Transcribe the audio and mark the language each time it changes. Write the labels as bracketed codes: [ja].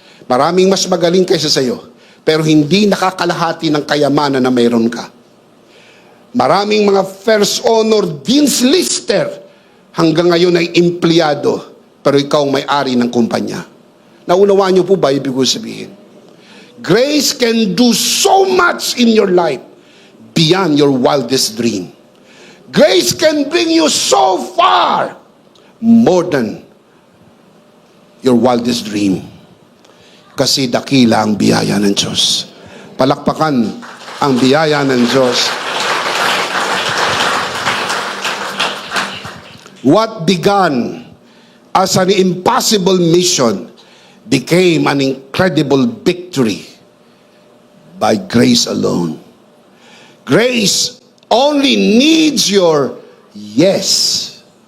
[tl] Maraming mas magaling kaysa sa iyo, pero hindi nakakalahati ng kayamanan na mayroon ka. Maraming mga first honor, Dean's Lister, hanggang ngayon ay empleyado, pero ikaw ang may-ari ng kumpanya. Naunawaan niyo po ba ibig ko sabihin? [en] Grace can do so much in your life beyond your wildest dream. Grace can bring you so far more than your wildest dream. [tl] Kasi dakila ang biyaya ng Diyos. Palakpakan ang biyaya ng Diyos. [en] What began as an impossible mission became an incredible victory by grace alone. Grace only needs your yes.